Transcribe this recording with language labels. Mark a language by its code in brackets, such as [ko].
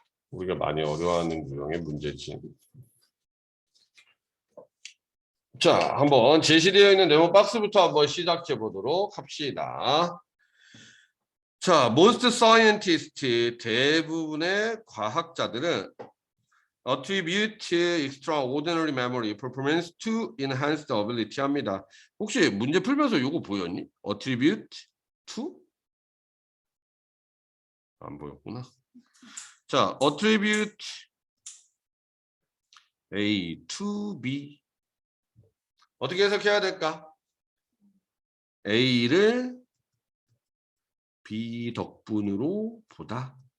[ko] 우리가 많이 어려워하는 유형의 문제지. 자, 한번 제시되어 있는 네모 박스부터 한번 시작해 보도록 합시다. [en] 자, most scientists, [ko] 대부분의 과학자들은 [en] attribute extraordinary memory performance to enhance the ability [ko] 합니다. 혹시 문제 풀면서 요거 보였니? [en] attribute to? [ko] 안 보였구나. 자, [en] attribute A to B. [ko] 어떻게 해석해야 될까? A를 B 덕분으로 보다.